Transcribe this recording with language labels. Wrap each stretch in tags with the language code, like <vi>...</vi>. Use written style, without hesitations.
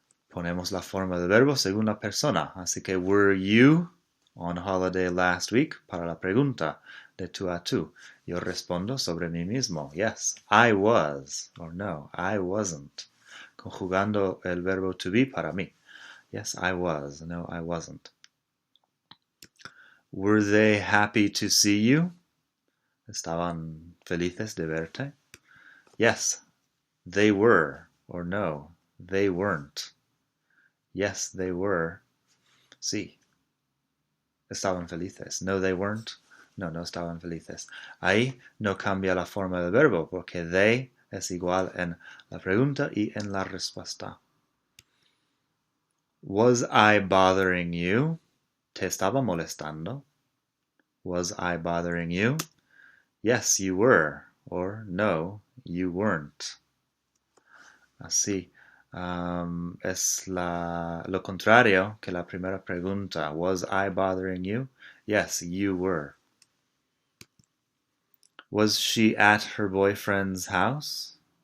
<es>Ponemos la forma del verbo según la persona. Así que,</es> <en>were you on holiday last week?</en> <es>Para la pregunta de tú a tú. Yo respondo sobre mí mismo.</es> <en>Yes, I was. Or no, I wasn't.</en> <es>Conjugando el verbo to be para mí.</es> <en>Yes, I was. No, I wasn't. Were they happy to see you?</en> <es>¿Estaban felices de verte?</es> <en>Yes, they were. Or no, they weren't. Yes, they were.</en> <es>Sí. Estaban felices.</es> <en>No, they weren't.</en> <es>No, no estaban felices. Ahí no cambia la forma del verbo porque they es igual en la pregunta y en la respuesta.</es> <en>Was I bothering you?</en> <es>¿Te estaba molestando?</es> <en>Was I bothering you? Yes, you were. Or no, you weren't.</en> <es>Así. Es lo contrario que la primera pregunta.</es> <en>Was I bothering you? Yes, you were. Was she at her boyfriend's house?</en>